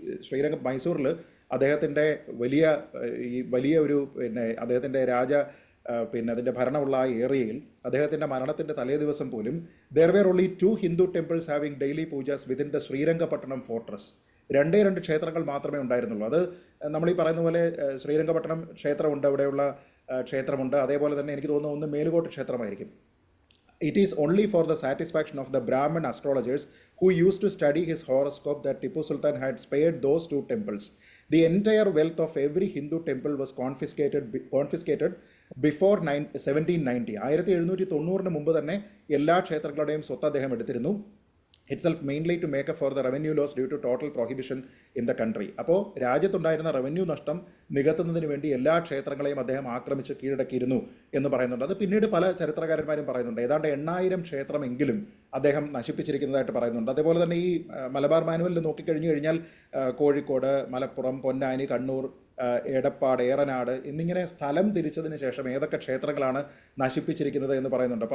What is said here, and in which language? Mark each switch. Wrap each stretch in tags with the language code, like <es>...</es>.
<ml>അതായത് ഈ മൈസൂറിൽ അദ്ദേഹത്തിൻ്റെ വലിയ ഒരു അദ്ദേഹത്തിൻ്റെ അതിൻ്റെ ഭരണമുള്ള ആ ഏരിയയിൽ അദ്ദേഹത്തിൻ്റെ മരണത്തിൻ്റെ തലേ ദിവസം പോലും</ml> <en>There were only 2 Hindu temples having daily pujas within the Srirangapatna fortress.</en> <ml>2 ക്ഷേത്രങ്ങൾ മാത്രമേ ഉണ്ടായിരുന്നുള്ളൂ. അത് നമ്മൾ ഈ പറയുന്ന പോലെ ശ്രീരംഗപട്ടണം ക്ഷേത്രമുണ്ട്, അവിടെയുള്ള ക്ഷേത്രമുണ്ട്. അതേപോലെ തന്നെ എനിക്ക് തോന്നുന്നു ഒന്ന് Melukote ക്ഷേത്രമായിരിക്കും.</ml> <en>It is only for the satisfaction of the Brahmin astrologers who used to study his horoscope that Tipu Sultan had spared those 2 temples. The entire wealth of every Hindu temple was confiscated before 1790.</en> <ml>1790 മുമ്പ് തന്നെ എല്ലാ ക്ഷേത്രങ്ങളുടെയും സ്വത്ത് അദ്ദേഹം എടുത്തിരുന്നു.</ml> <en>itself mainly to make up for the revenue loss due to total prohibition in the country.</en> <ml>അപ്പോൾ രാജ്യത്തുണ്ടായിരുന്ന revenue നഷ്ടം നികത്തുന്നതിന് വേണ്ടി എല്ലാ ക്ഷേത്രങ്ങളെയും അദ്ദേഹം ആക്രമിച്ച് കീഴടക്കിയിരുന്നു എന്ന് പറയുന്നുണ്ട്. അത് പിന്നീട് പല ചരിത്രകാരന്മാരും പറയുന്നുണ്ട്. ഏതാണ്ട് 8000 ക്ഷേത്രമെങ്കിലും അദ്ദേഹം നശിപ്പിച്ചിരിക്കുന്നതായിട്ട് പറയുന്നുണ്ട്. അതേപോലെ തന്നെ ഈ മലബാർ മാനുവലിൽ നോക്കിക്കഴിഞ്ഞു കഴിഞ്ഞാൽ കോഴിക്കോട്, മലപ്പുറം, പൊന്നാനി, കണ്ണൂർ, എടപ്പാട്, ഏറനാട് എന്നിങ്ങനെ സ്ഥലം തിരിച്ചതിന് ശേഷം ഏതൊക്കെ ക്ഷേത്രങ്ങളാണ് നശിപ്പിച്ചിരിക്കുന്നത് എന്ന് പറയുന്നുണ്ട്.</ml>